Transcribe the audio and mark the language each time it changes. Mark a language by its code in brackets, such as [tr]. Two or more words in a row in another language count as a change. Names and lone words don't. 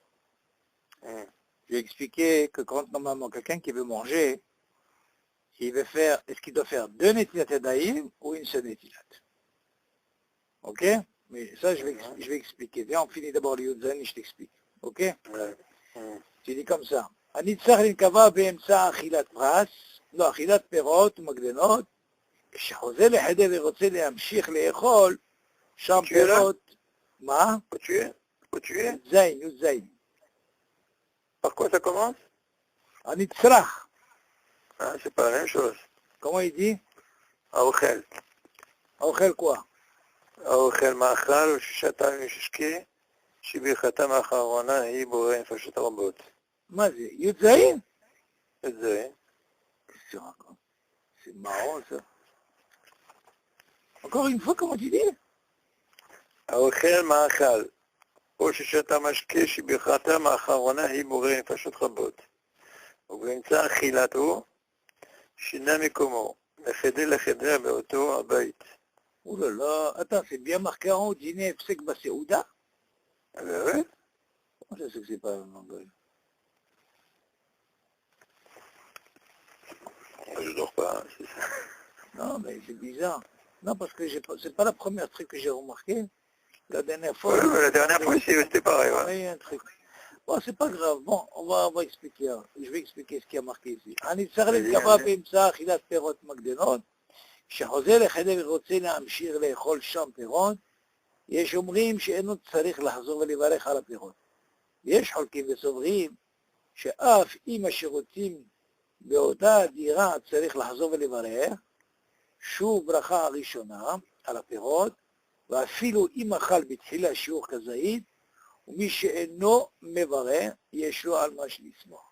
[fr] J'ai expliqué que quand normalement quelqu'un qui veut manger, il veut faire, est-ce qu'il doit faire 2 [he] נטילת ידיים [fr] ou une seule netilat? Ok? Mais ça je vais expliquer. Viens, on finit d'abord le Yudzaïn et je t'explique. Ok? Tu dis comme ça. [he] אני צריך להיקבע באמצע אכילת פרס, לא, אכילת פירות ומגדנות, כשחוזר לחדר ורוצה להמשיך לאכול, שם פירות, מה? זין, זין. [fr] Par quoi ça commence? [he] הנצרך. [fr] C'est pas la même chose. Comment il dit? [he] האוכל. [fr] האוכל quoi? [he] האוכל מאכל וששתה מששקי, שברכתם האחרונה היא בורא נפשות רבות. מה זה? י"ז? זה. [fr] C'est marrant ça. Encore une fois, comment tu dis? [he] האוכל מאכל, או ששתה משקה שברכתם האחרונה היא בורא נפשות רבות. ובאמצע אכילתו, שינה מקומו, מחדר לחדר באותו הבית. [fr] Oh là là, attends, c'est bien marqué en haut, dîner, [he] פסק בסעודה? [fr] Ah ben ouais. Comment ça c'est que c'est pas en anglais? Je dors pas, c'est ça. Non, mais c'est bizarre. Non, parce que c'est pas la première truc que j'ai remarqué. La dernière fois... Ouais, mais la dernière fois, c'était pareil. Il y a un truc. Bon, c'est pas grave. Bon, on va expliquer. Je vais expliquer ce qui a marqué ici. [he] הנצטרך להתקבע באמצע אכילת פירות מגדנות, כשחוזר לחדר ורוצה להמשיך לאכול שם פירות, יש אומרים שאינו צריך לחזור ולברך על הפירות. יש חולקים וסוברים שאף אם השירותים באותה דירה צריך לחזור ולברך, שוב ברכה הראשונה על הפירות, ואפילו אם אכל בתחילה שיעור כזית, ומי שאינו מברך, יש לו על מה לסמוך.